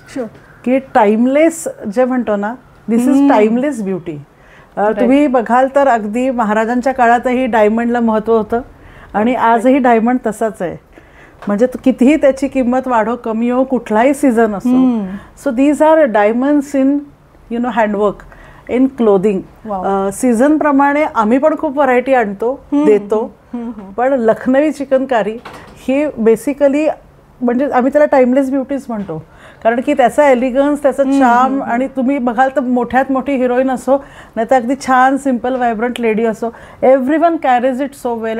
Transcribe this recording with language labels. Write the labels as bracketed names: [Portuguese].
[English] Sure. [Marathi] की timeless जे म्हणतो ना, [English] This is timeless beauty. [Marathi] तुम्ही बघाल तर अगदी महाराजांच्या काळातही डायमंडला महत्त्व होतं आणि आजही डायमंड तसाच आहे. म्हणजे कितीही त्याची किंमत वाढो कमी हो, कुठलाही सीझन असो. [English] So these are diamonds in handwork, in clothing. [Marathi] Season प्रमाणे आम्ही पण खूप व्हरायटी आणतो, देतो. पण लखनवी चिकनकारी ही बेसिकली म्हणजे आम्ही त्याला टाइमलेस ब्युटीज म्हणतो, कारण की त्याचा एलिगन्स, त्याचं चार्म. आणि तुम्ही बघाल तर मोठ्यात मोठी हिरोईन असो, नाही तर अगदी छान सिम्पल व्हायब्रंट लेडी असो, [English] Everyone carries it so well.